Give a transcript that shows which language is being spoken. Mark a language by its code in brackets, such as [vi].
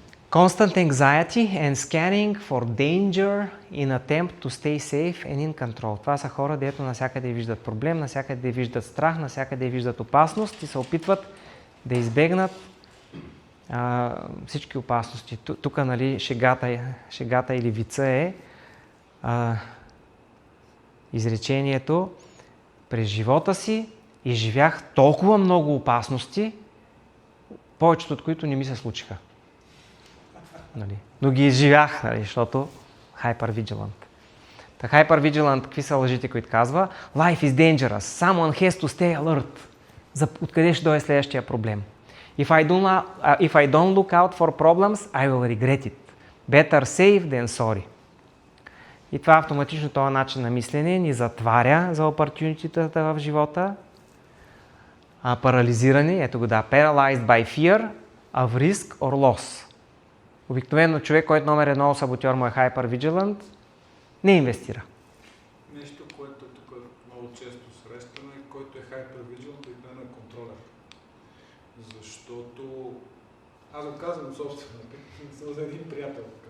[en] Constant anxiety and scanning for danger in attempt to stay safe and in control. [bg] Това са хора, дето навсякъде виждат проблем, навсякъде виждат страх, навсякъде виждат опасност и се опитват да избегнат всички опасности. Тук, нали, шегата или вица е изречението: през живота си изживях толкова много опасности, повечето от които не ми се случиха. Нали? Но ги изживях, нали, защото Hypervigilant. Та Hypervigilant, какви са лъжите, които казва? [en] Life is dangerous. Someone has to stay alert. [bg] Откъде ще дойде следващия проблем? [en] If I don't look out for problems, I will regret it. Better safe than sorry. [bg] И това автоматично, този начин на мислене ни затваря за opportunity-тата в живота. Парализирани, ето го да, [en] paralyzed by fear of risk or loss. [bg] Обикновено човек, който номер едно саботьор му е Hypervigilant, не инвестира. Нещо, което тук много често срещаме, който е Hypervigilant и не на контролер. Защото аз го казвам от собствено, съм за един приятел.